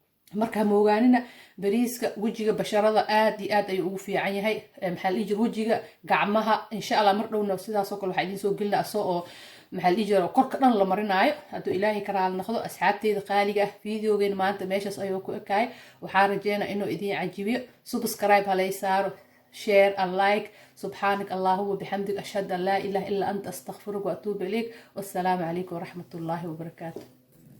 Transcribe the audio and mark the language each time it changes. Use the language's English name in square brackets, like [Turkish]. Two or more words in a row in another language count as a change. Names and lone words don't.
[Somali] marka moogaanina bariiska wejiga basharada aad iyo aad ayuu ugu fiican yahay maxaa la jir wejiga gacmaha [Arabic] إن شاء الله [Somali] mar dhowna sidaas oo kale waxa idin soo gelina asoo oo maxaa la jiro korka dhan la marinayo hadduu ilaahay ka raali noqdo asxaabteeda qaaliga ah videogeena maanta meeshaas ayuu ku ekaay waxaan rajeynaa inuu idin cajibiyo subscribe halay saaro [English] share and like [Arabic] سبحانك اللهم وبحمدك أشهد أن لا إله إلا أنت أستغفرك وأتوب إليك والسلام عليكم ورحمة الله وبركاته